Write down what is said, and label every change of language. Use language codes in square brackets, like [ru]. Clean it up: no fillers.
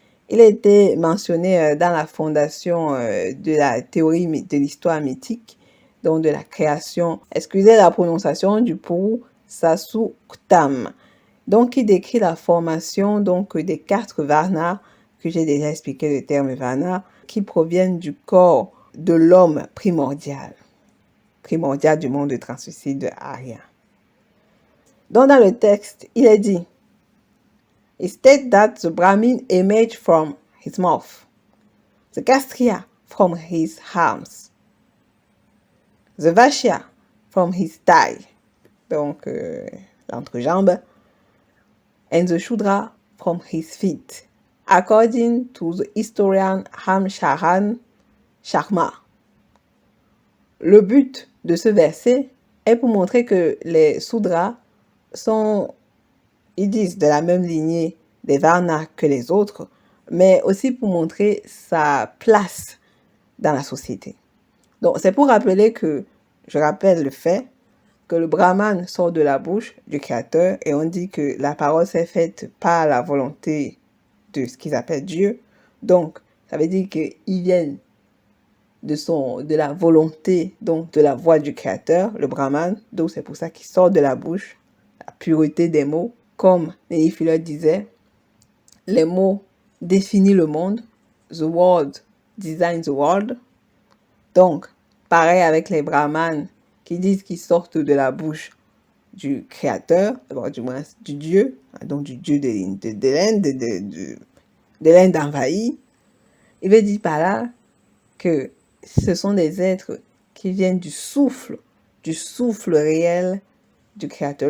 [fr] Il a été mentionné dans la fondation de la théorie de l'histoire mythique, donc de la création, excusez la prononciation du Puru Sasuktam, donc qui décrit la formation donc des 4 Varnas, que j'ai déjà expliqué le terme Varna, qui proviennent du corps de l'homme primordial du monde translucide arien. Donc dans le texte, il est dit, [en] it states that the Brahmin emerged from his mouth, the Kshatriya from his arms, the Vaishya from his thigh, [fr] donc l'entrejambe, [en] and the Shudra from his feet, according to the historian Hamsharan Sharma. [fr] Le but de ce verset est pour montrer que les Sudras sont, ils disent, de la même lignée des Varnas que les autres, mais aussi pour montrer sa place dans la société. Donc, c'est pour rappeler que, je rappelle le fait que le Brahman sort de la bouche du Créateur et on dit que la parole s'est faite par la volonté de ce qu'ils appellent Dieu. Donc, ça veut dire qu'ils viennent de la volonté, donc de la voix du Créateur, le Brahman. Donc, c'est pour ça qu'il sort de la bouche, la pureté des mots. Comme Nelly Fuller disait, les mots définissent le monde. [en] The word designs the world. [fr] Donc, pareil avec les Brahmanes qui disent qu'ils sortent de la bouche du Créateur, du moins du Dieu, donc du Dieu de l'Inde, de l'Inde envahie, il veut dire par là que ce sont des êtres qui viennent du souffle réel du Créateur.